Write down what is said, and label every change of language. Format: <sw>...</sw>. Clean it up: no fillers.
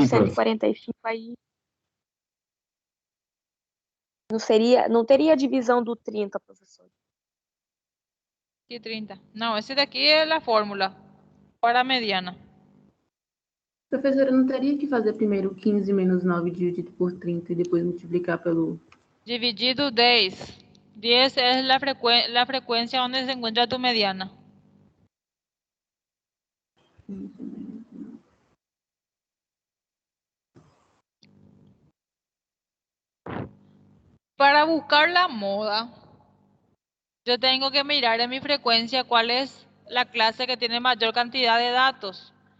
<pt>o 145 aí não teria a divisão do 30, professor.</pt> <es>Y 30. No, ese de aquí es la fórmula para mediana.</es> <pt>Professora, não teria que fazer primeiro 15 menos 9 dividido por 30 e depois multiplicar pelo...</pt> <es>Dividido 10. 10 es la frecuencia donde se encuentra tu mediana. Para buscar la moda, yo tengo que mirar en mi frecuencia cuál es la clase que tiene mayor cantidad de datos.</es>